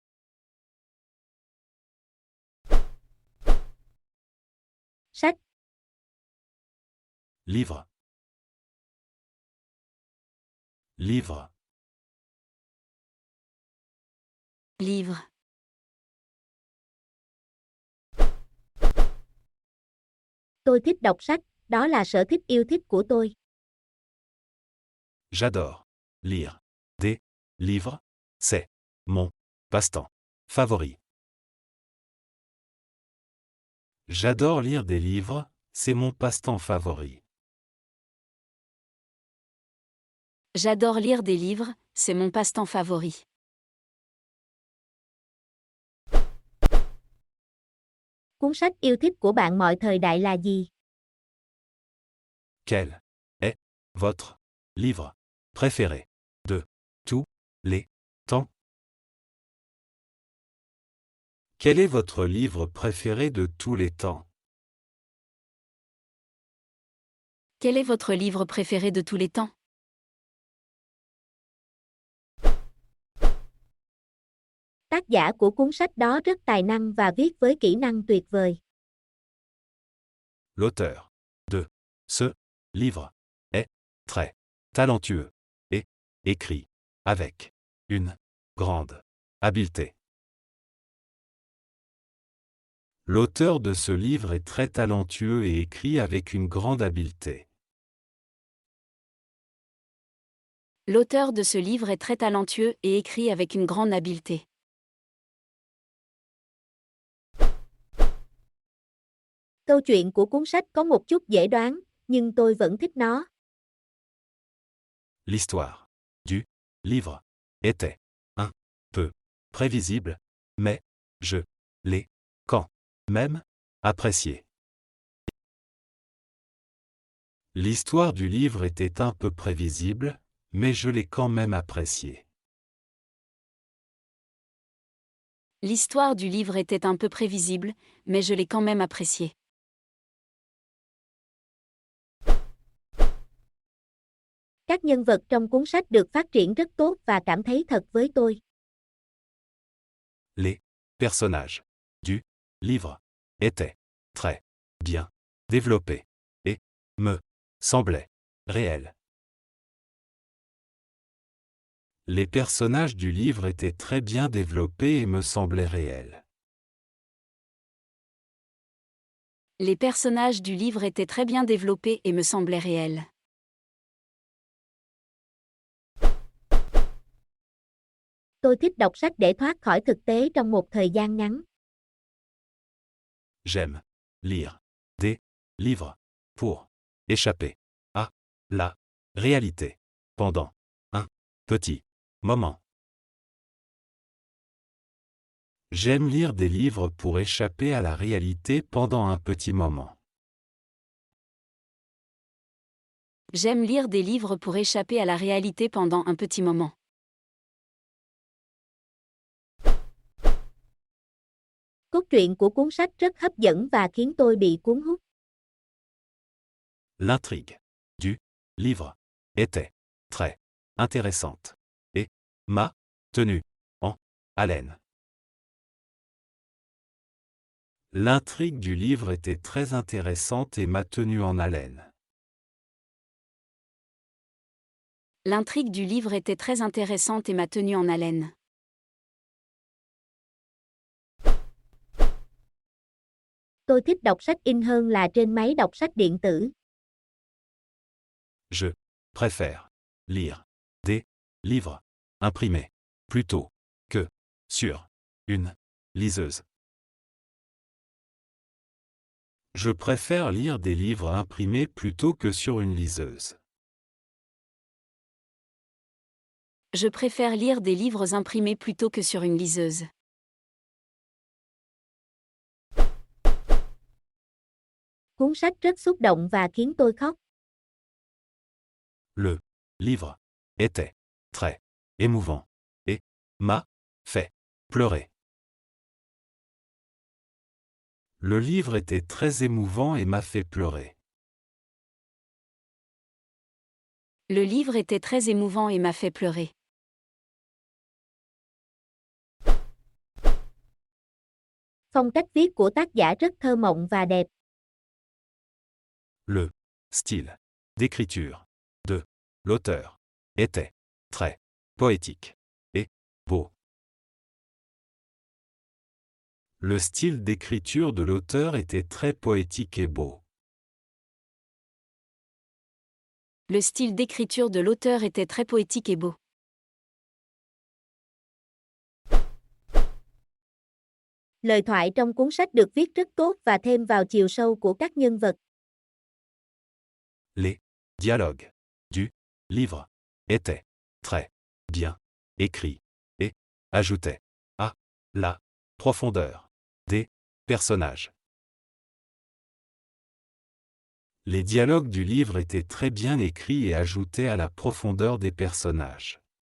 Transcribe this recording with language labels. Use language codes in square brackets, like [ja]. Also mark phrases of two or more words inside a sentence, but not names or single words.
[vi] Sách, [fr] Livre. Livre. Livre. [vi] tôi thích đọc sách, đó là sở thích yêu thích của tôi. [fr] J'adore lire des livres. C'est mon passe-temps favori. J'adore lire des livres, c'est mon passe-temps favori. J'adore lire des livres, c'est mon passe-temps favori. [vi] Cuốn sách yêu thích của bạn mọi thời đại là gì? [fr] Quel est votre livre préféré de tous les temps? Quel est votre livre préféré de tous les temps? Quel est votre livre préféré de tous les temps? [vi] Tác giả của cuốn sách đó rất tài năng và viết với kỹ năng tuyệt vời. [fr] L'auteur de ce livre est très talentueux et écrit avec une grande habileté. L'auteur de ce livre est très talentueux et écrit avec une grande habileté. L'auteur de ce livre est très talentueux et écrit avec une grande habileté. [vi] Câu chuyện của cuốn sách có một chút dễ đoán, nhưng tôi vẫn thích nó. [fr] L'histoire du livre était un peu prévisible, mais je l'ai quand même apprécié. L'histoire du livre était un peu prévisible, mais je l'ai quand même apprécié. L'histoire du livre était un peu prévisible, mais je l'ai quand même apprécié. [vi] Các nhân vật trong cuốn sách được phát triển rất tốt và cảm thấy thật với tôi. [fr] Les personnages du livre étaient très bien développés et me semblaient réels. Les personnages du livre étaient très bien développés et me semblaient réels. Les personnages du livre étaient très bien développés et me semblaient réels. [vi] Tôi thích đọc sách để thoát khỏi thực tế trong một thời gian ngắn. [fr] J'aime lire des livres pour échapper à la réalité pendant un petit moment. J'aime lire des livres pour échapper à la réalité pendant un petit moment. J'aime lire des livres pour échapper à la réalité pendant un petit moment. [vi] Cốt truyện của cuốn sách rất hấp dẫn và khiến tôi bị cuốn hút. [fr] L'intrigue du livre était très intéressante et m'a tenu en haleine. L'intrigue du livre était très intéressante et m'a tenu en haleine. L'intrigue du livre était très intéressante et m'a tenu en haleine. [vi] Tôi thích đọc sách in hơn là trên máy đọc sách điện tử. [fr] Je préfère lire des livres imprimés plutôt que sur une liseuse. Je préfère lire des livres imprimés plutôt que sur une liseuse. Je préfère lire des livres imprimés plutôt que sur une liseuse. [vi] Cuốn sách rất xúc động và khiến tôi khóc. [fr] Le livre était très émouvant et m'a fait pleurer. Le livre était très émouvant et m'a fait pleurer. Le livre était très émouvant et m'a fait pleurer. [vi] Phong cách viết của tác giả rất thơ mộng và đẹp. [fr] Le style d'écriture de l'auteur était très poétique et beau. Le style d'écriture de l'auteur était très poétique et beau. Le style d'écriture de l'auteur était très poétique et beau. [vi] Lời thoại trong cuốn sách được viết rất tốt và thêm vào chiều sâu của các nhân vật. [fr] Les dialogues du livre étaient très bien écrits et ajoutaient à la profondeur des personnages. Les dialogues du livre étaient très bien écrits et ajoutaient à la profondeur des personnages.